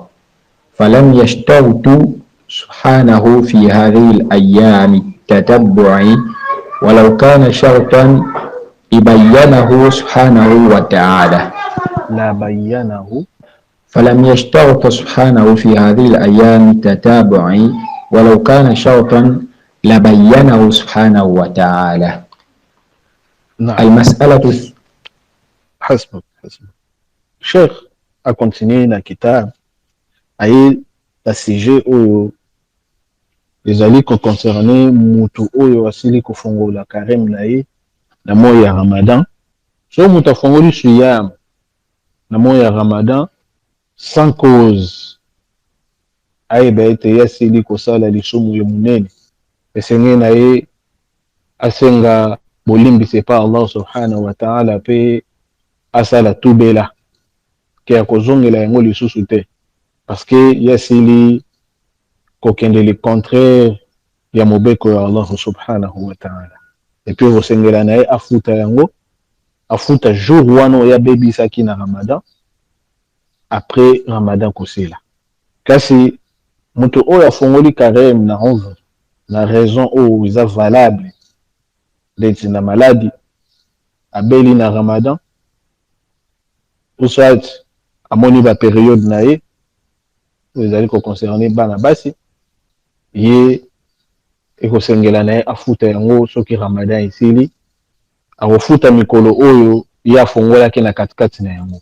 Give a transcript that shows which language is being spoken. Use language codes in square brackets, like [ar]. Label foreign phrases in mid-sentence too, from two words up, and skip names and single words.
[ar] فلم يشترط سبحانه في هذه الأيام التتبع، ولو كان شرطا يبينه سبحانه وتعالى لا بينه. فلم يشترط سبحانه في هذه الأيام التتابع، ولو كان شرطا لبينه سبحانه وتعالى. نعم. المسألة [ln] حسب [fr] Cheikh a continué [ln] na kitab aye [fr] la sujet [ln] oyo ezali koconcerne mutu oyo asili kofongola karem na ye na moya ya Ramadan. So mutu afongoli siyam na moya ya Ramadan [fr] sans cause, [ln] ayeba ete ye asili kosala lisumu ya munene, esenge na ye asenga bolimbise pa [ar] الله سبحانه وتعالى [ln] pe asala tubela ke akozongela yango lisusu te, [fr] parce que [ln] ye asili kokende [fr] le contraire [ln] ya mobeko ya [ar] الله سبحانه وتعالى, [fr] et puis [ln] kosengela na ye afuta yango, afuta jour wana oyo abebisaki na Ramadan après Ramadan kosila. Kasi mutu oyo afongoli karem na 11 na raison oyo eza valable ndeti na maladi abeli na Ramadan, [fr] ou soit [ln] amoni ba période na ye ezali koconcerne bana basi, ye ekosengela na ye afuta yango soki Ramadan esili, akofuta mikolo oyo ye afongolaki na katikati na yango.